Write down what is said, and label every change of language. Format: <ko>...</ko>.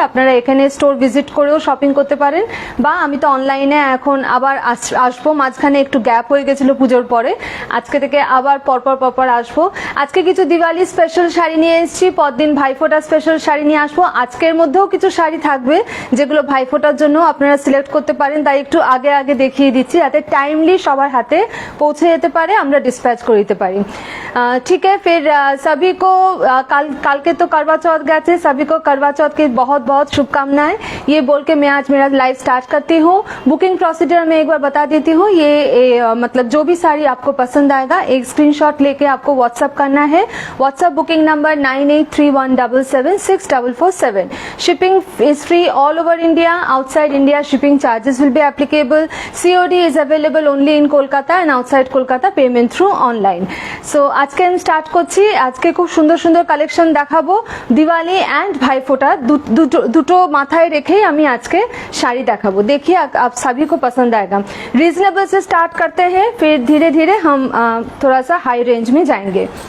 <bn>আপনারা এখানে store visit করেও শপিং করতে পারেন, বা আমি তো অনলাইনে এখন আবার আসবো, মাঝখানে একটু গ্যাপ হয়ে গেছিল পুজোর পরে, আজকে থেকে আবার পরপর আসবো। আজকে কিছু দিওয়ালি স্পেশাল শাড়ি নিয়ে এসেছি, পরদিন ভাইফোঁটা স্পেশাল শাড়ি নিয়ে আসবো। আজকের মধ্যেও কিছু শাড়ি থাকবে যেগুলো ভাইফোঁটার জন্য আপনারা সিলেক্ট করতে পারেন, তাই একটু আগে আগে দেখিয়ে দিচ্ছি যাতে টাইমলি সবার হাতে পৌঁছে যেতে পারে, আমরা डिस्पैच করে দিতে পারি।</bn> <hi>ठीक है, फिर सभी को कल के तो करवा चौथ गए थे, सभी को करवा चौथ की बहुत बहुत शुभकामनाएं। ये बोल के मैं आज मेरा लाइव स्टार्ट करती हूँ। बुकिंग प्रोसीजर में एक बार बता देती हूँ। ये मतलब जो भी साड़ी आपको पसंद आएगा एक स्क्रीनशॉट लेके आपको व्हाट्सअप करना है। WhatsApp booking number 9831776447।</hi> <en>Shipping is free all over India. Outside India shipping charges will be applicable. COD is available only in Kolkata and outside Kolkata payment through online.</en> <bn>सो আজকে আমি স্টার্ট করছি। আজকে খুব সুন্দর সুন্দর কালেকশন দেখাবো। দিওয়ালি এন্ড ভাইফোঁটা দুটো মাথায় রেখেই আমি আজকে শাড়ি দেখাবো।</bn> <hi>देखिए आप सभी को पसंद आएगा। रीजनेबल से स्टार्ट करते हैं, फिर धीरे धीरे हम थोड़ा सा हाई रेंज में जाएंगे।</hi>